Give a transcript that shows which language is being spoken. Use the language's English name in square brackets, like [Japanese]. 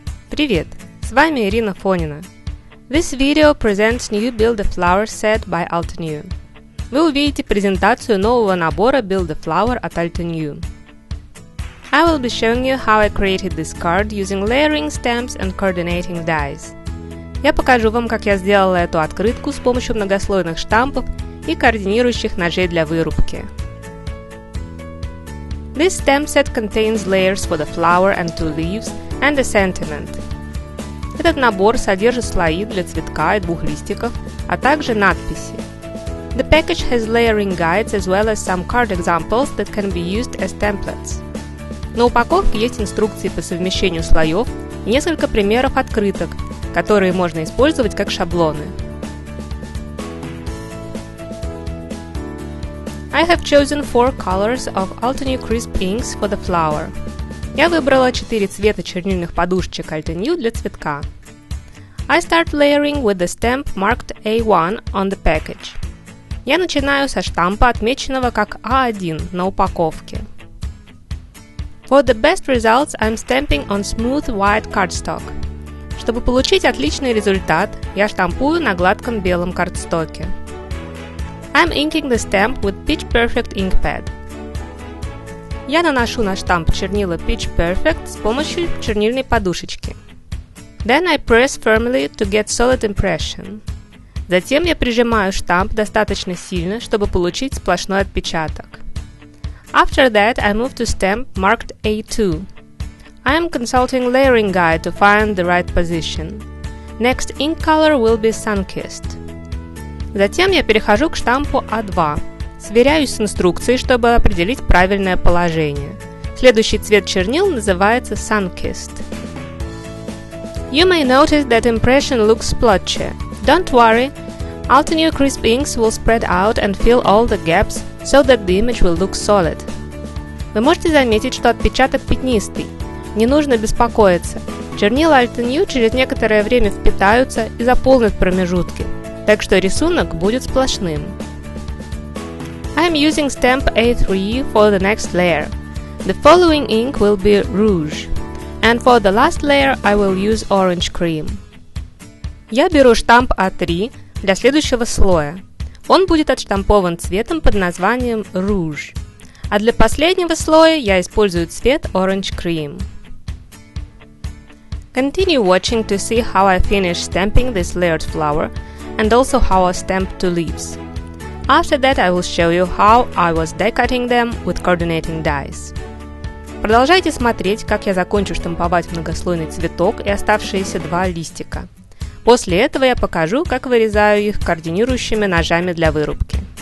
[Russian] Привет, с вами Ирина Фонина. [English] This video presents new Build-A-Flower set by Altenew. [Russian] Вы увидите презентацию нового набора Build-A-Flower от Altenew. [English] I will be showing you how I created this card using layering stamps and coordinating dies. [Russian] Я покажу вам, как я сделала эту открытку с помощью многослойных штампов и координирующих ножей для вырубки. [English] This stamp set contains layers for the flower and 2 leaves and a sentiment. [Russian] Этот набор содержит слои для цветка и 2 листиков, а также надписи. [English] The package has layering guides as well as some card examples that can be used as templates. [Russian] На упаковке есть инструкции по совмещению слоев и несколько примеров открыток, которые можно использовать как шаблоны. [English] I have chosen 4 colors of Altenew Crisp inks for the flower. [Russian] Я выбрала 4 цвета чернильных подушечек Altenew для цветка. [English] I start layering with the stamp marked A1 on the package. [Russian] Я начинаю со штампа, отмеченного как A1 на упаковке. [English] For the best results, I'm stamping on smooth white cardstock. [Russian] Чтобы получить отличный результат, я штампую на гладком белом картстоке. [English] I'm inking the stamp with Pitch Perfect ink pad. [Russian] Я наношу на штамп чернила Pitch Perfect с помощью чернильной подушечки. [English] Then I press firmly to get solid impression. [Russian] Затем я прижимаю штамп достаточно сильно, чтобы получить сплошной отпечаток. [English] After that, I move to stamp marked A2. I am consulting layering guide to find the right position. Next ink color will be Sun-Kissed. [Russian] Затем я перехожу к штампу А2. Сверяюсь с инструкцией, чтобы определить правильное положение. Следующий цвет чернил называется Sun-Kissed. [English] You may notice that impression looks splotchy. Don't worry, Altenew Crisp inks will spread out and fill all the gaps so that the image will look solid. [Russian] Вы можете заметить, что отпечаток пятнистый. Не нужно беспокоиться. Чернила Altenew через некоторое время впитаются и заполнят промежутки. Так что рисунок будет сплошным. [English] I'm using stamp A3 for the next layer. The following ink will be rouge. And for the last layer I will use orange cream. [Russian] Я беру штамп А3 для следующего слоя. Он будет отштампован цветом под названием rouge. А для последнего слоя я использую цвет orange cream. [English] Continue watching to see how I finish stamping this layered flower and also how I stamp 2 leaves. After that, I will show you how I was die cutting them with coordinating dies. [Russian] Продолжайте смотреть, как я закончу штамповать многослойный цветок и оставшиеся 2 листика. После этого я покажу, как вырезаю их координирующими ножами для вырубки.